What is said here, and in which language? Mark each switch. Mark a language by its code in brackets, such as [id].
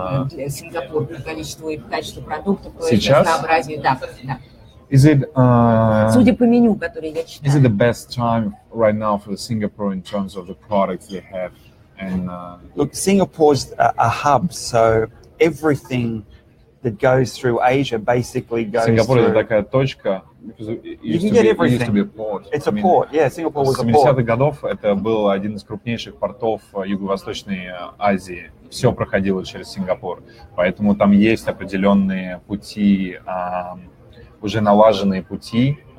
[ru] Для Сингапура по количеству и качеству продуктов, по разнообразию. Да. Судя по меню, которое я читаю. [en] Is it the best time right now for Singapore in terms of the products they have? And look, Singapore's a hub, so everything that goes through Asia basically goes [ru] Сингапур [en] through. [ru] Это такая точка. [en] You can get everything. It's a port. Yeah, Singapore was a port. [ru] С 70-х годов это был один из крупнейших портов Юго-Восточной Азии. Все проходило через Сингапур. Поэтому там есть определенные пути, уже налаженные пути.